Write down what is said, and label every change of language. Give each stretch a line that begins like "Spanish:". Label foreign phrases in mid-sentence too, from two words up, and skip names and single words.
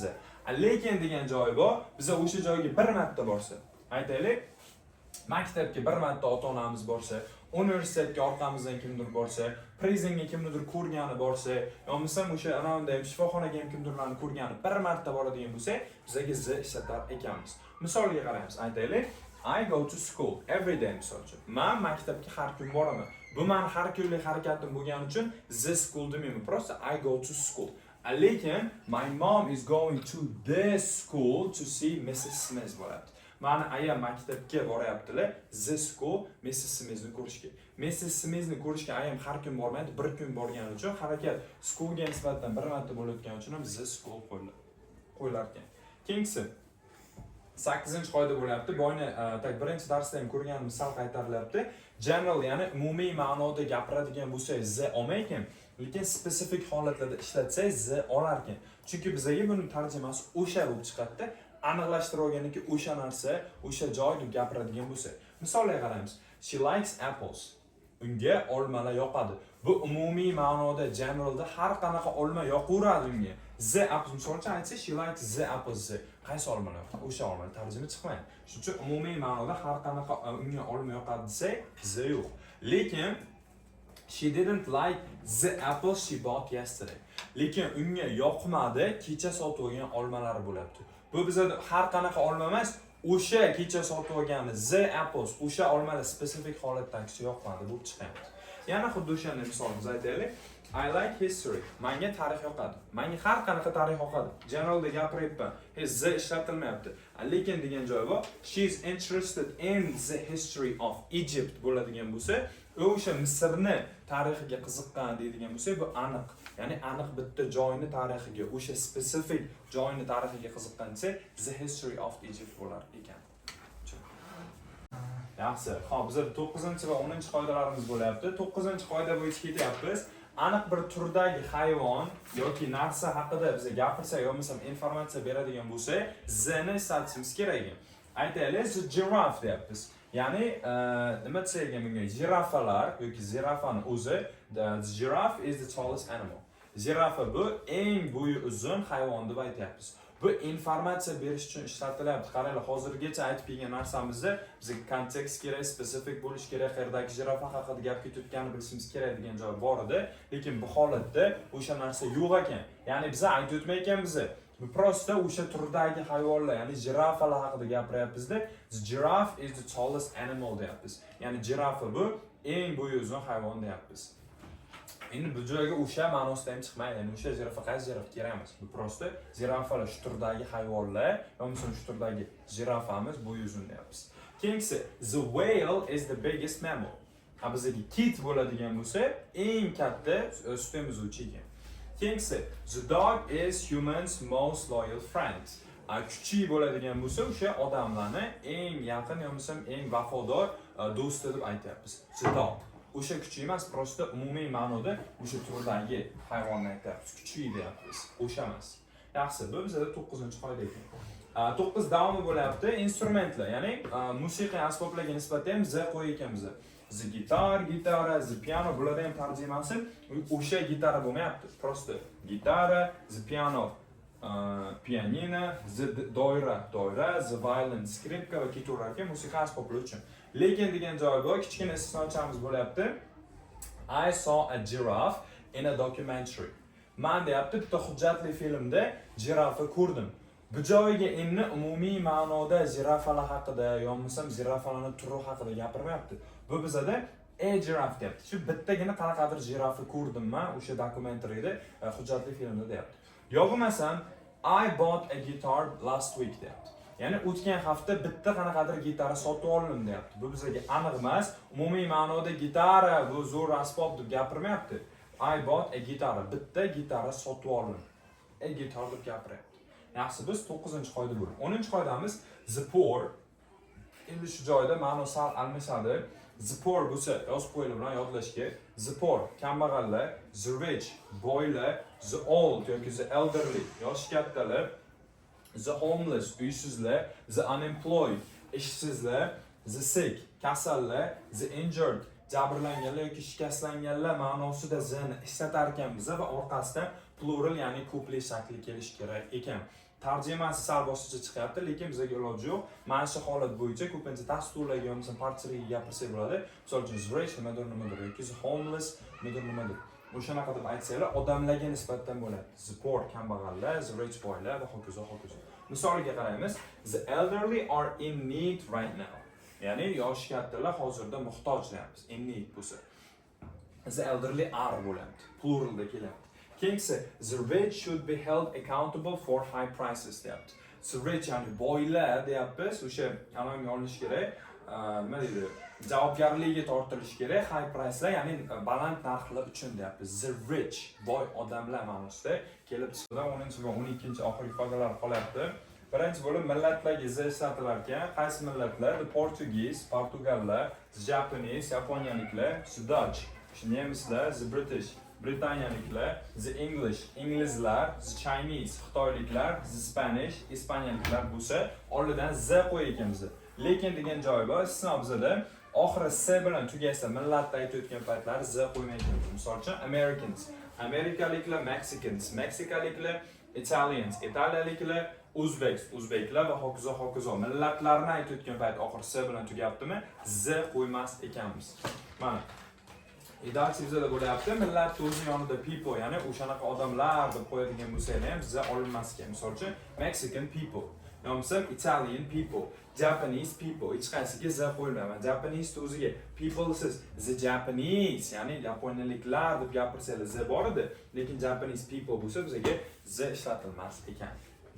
Uzbek: Lekin degan joy bor, biza o'sha joyga bir marta borsa, aytaylik, maktabga bir marta ota-onamiz borsa, universitetga orqamizdan kimdir borsa, prisonga kimdir ko'rgani borsa, yo'qmasam o'sha anavunda ham shifoxonaga ham kimdirlarni ko'rgani bir marta boradigan bo'lsa, bizga z ishlatar ekanmiz. Misolga qaraymiz. Aytaylik,
English: I go to school every day
Uzbek: misol uchun. Men maktabga har kun boraman. Bu men har kunlik harakatim bo'lgani uchun
English: the school
Uzbek: demayman, просто
English: I go to school. Lekin my mom is going to the school to see Mrs.
Uzbek: Smith bo'lyapti. Mani ayam maktabga boryaptilar,
English: the school Mrs.
Uzbek: Smithni ko'rishga. Mrs. Smithni ko'rishga ayam har kun bormaydi, bir kun borgani uchun harakat schoolga nisbatan bir marta bo'layotgani uchun ham
English: the school
Uzbek: qo'yilar ekan. Keyingisi 8-qoida bo'lyapti. Boyni tak birinchi darsda ham ko'rgan misol qaytarilyapti. General, ya'ni umumiy ma'noda gapiradigan bo'lsak, the olmaykan, lekin spesifik holatlarda ishlatsak, the olar ekan. Chunki bizga buni tarjimasi o'sha bo'lib chiqadi. Aniqlashtirib olganiki o'sha narsa, o'sha joy deb gapiradigan bo'lsa. Misollarga qaraymiz.
English: She likes apples.
Uzbek: Unga olmalar yoqadi. Bu umumiy ma'noda generalda har qanaqa olma yoqaveradi unga.
English: The apples,
Uzbek: misolcha aytsa,
English: she likes the apples.
Uzbek: Qaysi olmalar yoqadi? O'sha olmalar tarjima chiqmaydi. Shuning uchun umumiy ma'noda har qanaqa unga olma yoqadi desa, the yo'q.
English: Lekin she didn't like the apples she bought yesterday.
Uzbek: Lekin unga yoqmadi kecha sotib olgan olmalari bo'lyapti. Bu bizda har qanaqa olma emas, o'sha kecha sotib olgani
English: the apples,
Uzbek: o'sha olmalar spesifik holatdan kishi yoqmadi bo'lib chiqadi. Yana xuddi o'shanday misol biz aytaylik.
English: I like history.
Uzbek: Menga tarix yoqadi. Menga har qanaqa tarix yoqadi. Generalda gapiryapman. The ishlatilmayapti. Lekin degan joy bor.
English: She is interested in the history of Egypt
Uzbek: bo'ladigan bo'lsa, o'sha Misrni tarixiga qiziqqan deydigan bo'lsa, bu aniq. Ya'ni aniq bitta joyni tarixiga, o'sha spesifik joyni tarixiga qiziqqan desa,
English: the history of Egypt
Uzbek: bo'lar ekan. Yaxshi. Xo'p, bizda 9 va 10 qoidalarimiz bo'lyapti. 9-qoida bo'yicha ketyapmiz. Aniq bir turdagi hayvon yoki narsa haqida bizga gapirsak yoki bo'lmasa informatsiya beradigan bo'lsa, zeni islatishimiz kerak. Aytaylik,
English: the giraffe
Uzbek: deyapmiz. Ya'ni nima desak bunga? Jirafalar yoki zirafani o'zi,
English: the giraffe is the tallest animal.
Uzbek: Zirafa bu eng bo'yi uzun hayvon deb aytyapmiz. Bu informatsiya berish uchun ishlatilyapti. Qaranglar, hozirgacha aytib kelgan narsamizni bizga kontekst kerak, spesifik bo'lish kerak, qayerdagi jirafa haqida gap ketayotganini bilishimiz kerak degan joy bor edi. Lekin bu holatda o'sha narsa yo'q ekan. Ya'ni biz aytib o'tmaykan bizni. Bu prosta o'sha turdagi hayvonlar, ya'ni jirafalar haqida gapiryapmizda.
English: The giraffe is the tallest animal deyapmiz.
Uzbek: Ya'ni jirafa bu eng bo'yi uzun hayvon deyapmiz. Endi bu joyga o'sha ma'nosida ham chiqmaydi. Ya'ni o'sha zirafa qaysi zirafa kerak emas. Bu prosta zirafalar shu turdagi hayvonlar, yoki shu turdagi jirafamiz bo'yi uzun deyapmiz. Keyingisi,
English: the whale is the biggest mammal.
Uzbek: Bizga kit bo'ladigan bo'lsa, eng katta sut emizuvchi ekan. Keyingisi,
English: the dog is humans most loyal friend.
Uzbek: Kuchli bo'ladigan bo'lsa, o'sha odamlarni eng yaqin yoki eng vafodor do'sti deb aytyapmiz.
English: The dog.
Uzbek: O'sha kuchli emas, prosta umumiy ma'noda o'sha turdagi hayvonni aytyapmiz. Kuchli deyapmiz. O'sha emas. Yaxshi, bu bizda 9-qoida ekan. 9 davomi bo'lyapti. Instrumentlar, ya'ni musiqiy asboblarga nisbatan ham z qo'y ekanmiz.
English: The guitar, gitara, the piano,
Uzbek: bularda ham tarjimasi o'sha gitara bo'lmayapti. Prosta gitara,
English: the piano, pianino, the doira, the violin,
Uzbek: skripka va keyingi musiqa asboblari uchun. Lekin degan joy bor, kichkina istisnochamiz bo'lyapti.
English: I saw a giraffe in a documentary.
Uzbek: Men deyapti, bitta hujjatli filmda jirafa ko'rdim. Bu joyiga endi umumiy ma'noda jirafalar haqida, yo'qmasam jirafalarning turi haqida gapirmayapti. Bu bizada giraffe deyapti. Shu bittagina qanaqadir jirafa ko'rdim men o'sha dokumentaryda, hujjatli filmda deyapti. Yo bo'lmasam
English: I bought a guitar last week deyapti.
Uzbek: Ya'ni o'tgan hafta bitta qanaqadir gitara sotib oldim deyapti. Bu bizga aniq emas. Umumiy ma'noda gitara bu zo'r asbob deb gapirmayapti.
English: I bought a guitar,
Uzbek: bitta gitara sotib oldim. Guitar deb gapiryapti. Yaxshi, biz 9-qoida bo'ldi.
English: 10-qoidamiz the poor.
Uzbek: Endi shu joyda ma'no sal almashadi.
English: The poor
Uzbek: bo'lsa, yozib qo'yilib bilan yodlashga.
English: The poor kambag'allar, the rich boylar, the old yoki the elderly
Uzbek: yosh kattalar,
English: the homeless
Uzbek: uysizlar,
English: the unemployed
Uzbek: ishsizlar,
English: the sick
Uzbek: kasallar,
English: the injured
Uzbek: jabrlanganlar yoki shikastlanganlar ma'nosida zani ishlatar ekanmiz va orqasidan plural, ya'ni ko'plik shakli kelish kerak ekan. Tarjimasi sal boshqacha chiqyapti, lekin bizga iloji yo'q. Mana shu holat bo'yicha ko'pincha tasvirlarga yoki parchalarga gapirsak bo'ladi. Misol uchun rich nimadir yoki homeless nimadir. O'shanaqa deb aytsanglar, odamlarga nisbatan bo'ladi.
English: The poor
Uzbek: kambag'allar,
English: the rich
Uzbek: boylar va hokazo. Misoliga qaraymiz.
English: The elderly are in need right now.
Uzbek: Ya'ni yosh kattalar hozirda muhtoj deyapmiz.
English: In need bo'lsa. the elderly are bo'lyapti.
Uzbek: Pluralda kelyapti.
English: Keyingisi the rich should be held accountable for high prices deyapti. The rich
Uzbek: ya'ni boylar deyapmiz, o'sha amalga olinishi kerak. Nima deydi? Javobgarligiga tortilishi kerak
English: high pricelar,
Uzbek: ya'ni baland narxlar uchun deyapmiz.
English: The rich,
Uzbek: boy odamlar ma'nosida kelib chiqadi. 10 va 12 oxirgi ifodalar qolyapti. Birinchi bo'lib millatlarga z ishlatilar ekan. Qaysi millatlar?
English: The Portuguese, Portugallar, the Japanese, Yaponiyaliklar, the Dutch, nemislar, the British, Britaniyaliklar, the English, inglizlar, the Chinese, xitoyliklar, the Spanish,
Uzbek: ispaniyaliklar bo'lsa, oldidan z qo'yganmiz. Lekin degan joyi bor, istisno bizada oxiri s bilan tugasa millatda aytayotgan paytlar z qo'ymaymiz. Misol uchun Americans, amerikaliklar, Mexicans, meksikaliklar, Italians, italiyaliklar, Uzbeks, o'zbeklar va hokazo hokazo millatlarni aytayotgan payt oxiri s bilan tugayaptimi? Z qo'ymas ekanmiz. Mana Idarchi bizada bo'lyapti, millatni o'zi yonida people, ya'ni o'shanaqa odamlar deb qo'yadigan bo'lsa ham z olinmas ekan. Misol uchun
English: Mexican people, yo'qsa Italian people, Japanese people,
Uzbek: hech qaysiga z qo'yilmaydi. Japanese o'ziga people siz
English: the Japanese,
Uzbek: ya'ni yaponiyaliklar deb gapirsanglar z bor edi, lekin
English: Japanese people
Uzbek: bo'lsa bizga z ishlatilmas ekan.